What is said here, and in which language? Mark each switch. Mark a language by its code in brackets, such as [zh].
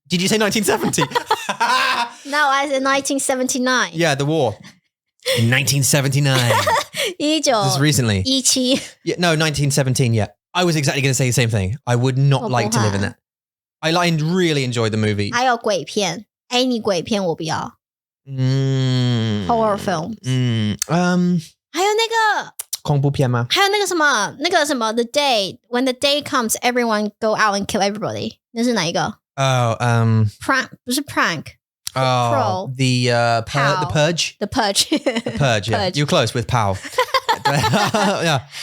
[en] Did you say 1970? No I said 1979 Yeah the war in 1979 Just recently 17 yeah, No 1917 yeah I was exactly going to say the same thing. I would not like to live in that. I really enjoyed the movie. [zh] 还有鬼片 any 鬼片我不要 [en] horror films [zh] 还有那个恐怖片吗？还有那个什么 [en] the day when the day comes everyone go out and kill everybody [zh] 那是哪一个 [en] prank 不是 prank Oh, the Purge? The Purge. The Purge, yeah. You're close with Pow. Yeah.